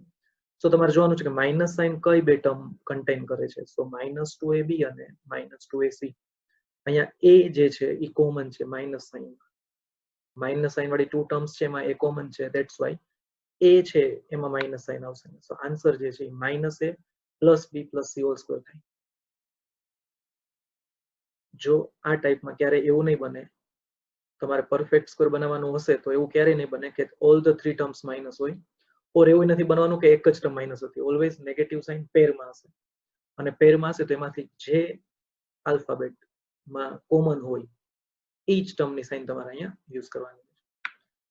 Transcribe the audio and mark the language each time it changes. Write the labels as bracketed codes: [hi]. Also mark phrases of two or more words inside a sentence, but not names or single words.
[gu] સો તમારે જોવાનું છે કે [en] minus sign [gu] કઈ બે ટર્મ કન્ટેન કરે છે. સો -2ab અને -2ac. અહીંયા a જે છે એ કોમન છે, [en] minus sign [gu] વાળી 2 ટર્મ્સ છે એમાં a કોમન છે, [en] that's why [gu] a છે એમાં [en] minus sign [gu] આવશે. [en] so answer [gu] જે છે [en] -a plus b plus c whole square થાય. [gu] જો આ ટાઈપમાં ક્યારે એવું નહીં બને, તમારે [en] perfect square [gu] બનાવવાનું હશે તો એવું ક્યારે નહીં બને કે [en] all the 3 terms minus [gu] હોય, ઓર એવું નથી બનવાનું કે એક જ ટર્મ માઇનસ હતી. [en] always negative sign [gu] પેરમાં હશે અને પેરમાં હશે તો એમાંથી જે આલ્ફાબેટમાં કોમન હોય એ જ ટર્મની સાઇન તમારે અહીંયા યુઝ કરવાની છે.